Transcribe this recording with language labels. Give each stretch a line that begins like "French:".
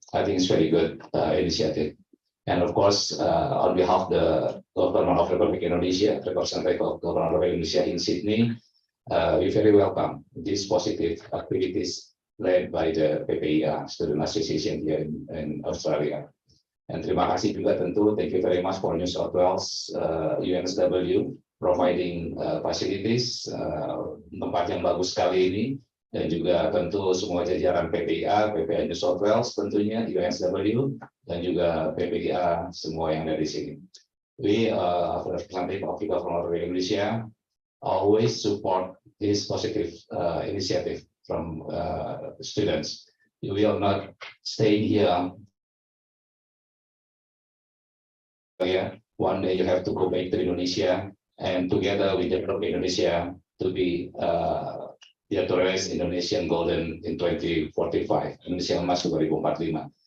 English: I think it's very good initiative. And of course, on behalf of the Government of Republic Indonesia, representative of Government of Indonesia in Sydney, we very welcome these positive activities led by the PPI Student Association here in Australia.
Indonesian: And terima kasih juga tentu,
English: thank you very much for New South Wales UNSW providing facilities,
Indonesian: tempat yang bagus sekali ini, dan juga tentu semua jajaran PPI New South Wales tentunya, UNSW, dan juga PPI semua yang dari sini.
English: We, representative of the Government of Indonesia, always support this positive initiative from students. You will not stay here. One day you have to go back to Indonesia, and together we develop Indonesia to be to raise Indonesian Golden in 2045, Indonesia Emas 2045.